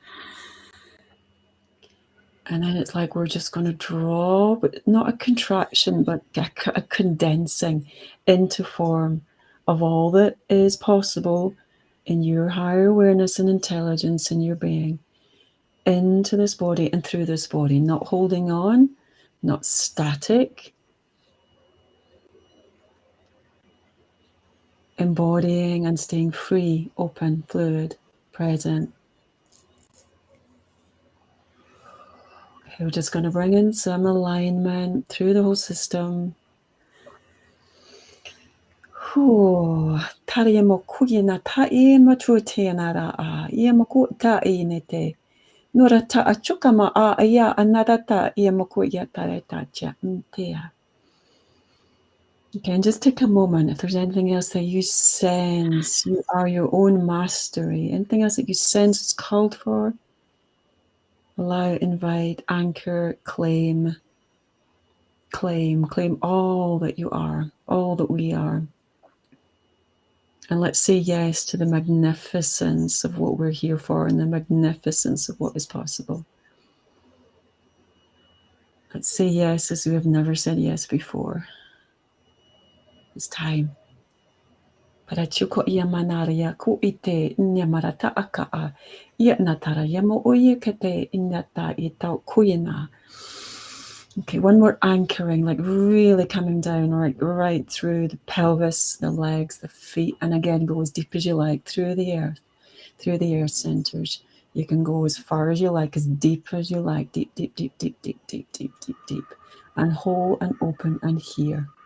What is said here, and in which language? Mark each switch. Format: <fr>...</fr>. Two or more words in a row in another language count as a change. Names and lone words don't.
<en>And then it's like we're just going to draw, but not a contraction, but a condensing into form of all that is possible in your higher awareness and intelligence in your being, into this body and through this body, not holding on, not static, embodying and staying free, open, fluid, present. Okay, we're just going to bring in some alignment through the whole system. Taria mo kugina ta e ma tuateanara a ia mo ku ta e nete. Nora ta achukama a ia anarata ia mo ku ia tareta cha ntea. Okay, and just take a moment. If there's anything else that you sense, you are your own mastery. Anything else that you sense is called for, allow, invite, anchor, claim all that you are, all that we are. And let's say yes to the magnificence of what we're here for and the magnificence of what is possible. Let's say yes as we have never said yes before. It's time. Parachuko ia manaria ku ite nyamarata akaa ia natara yamo oye kete inata itau kuyina. Okay, one more anchoring, like really coming down right through the pelvis, the legs, the feet, and again go as deep as you like through the earth centers. You can go as far as you like, as deep as you like, deep, and whole and open and here.</en>